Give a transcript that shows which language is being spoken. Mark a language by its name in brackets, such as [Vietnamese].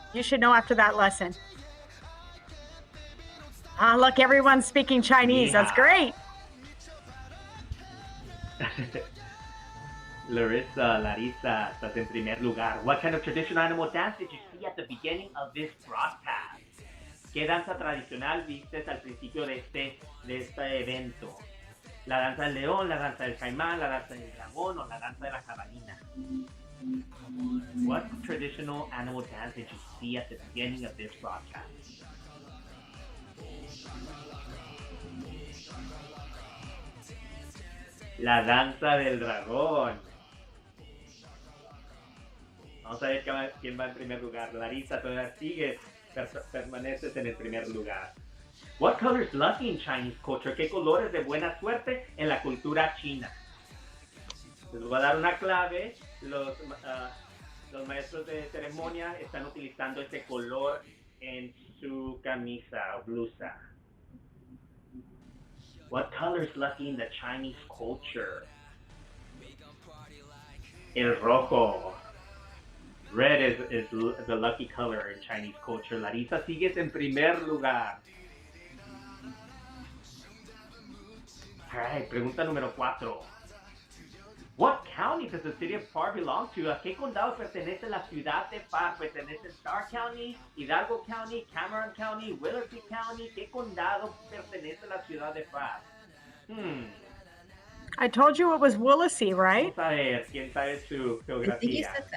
[English] You should know after that lesson. Look, everyone's speaking Chinese. That's great. [Spanish] Larissa, estás en primer lugar. [English] What kind of traditional animal dance did you see at the beginning of this broadcast? [Spanish] ¿Qué danza tradicional viste al principio de este evento? ¿La danza del león, la danza del caimán, la danza del dragón o la danza de la jabalina? [English] What traditional animal dance did you see at the beginning of this broadcast? [Spanish] La danza del dragón. Vamos a ver quién va en primer lugar. Larissa, todavía sigues, permaneces en el primer lugar. [English] What color is lucky in Chinese culture? [Spanish] ¿Qué color es de buena suerte en la cultura china? Les voy a dar una clave. Los maestros de ceremonia están utilizando ese color en su camisa o blusa. [English] What color is lucky in the Chinese culture? [Spanish] El rojo. [English] Red is the lucky color in Chinese culture. [Spanish] Larissa, sigues en primer lugar. Alright, pregunta número 4. [English] What county does the city of Parr belong to? [Spanish] ¿A qué condado pertenece la ciudad de Parr? ¿Pertenece Starr County, Hidalgo County, Cameron County, Willoughby County? ¿Qué condado pertenece la ciudad de Parr? [English] I told you it was Willisey, right? [Spanish] Vamos a ver, ¿quién sabe su geografía?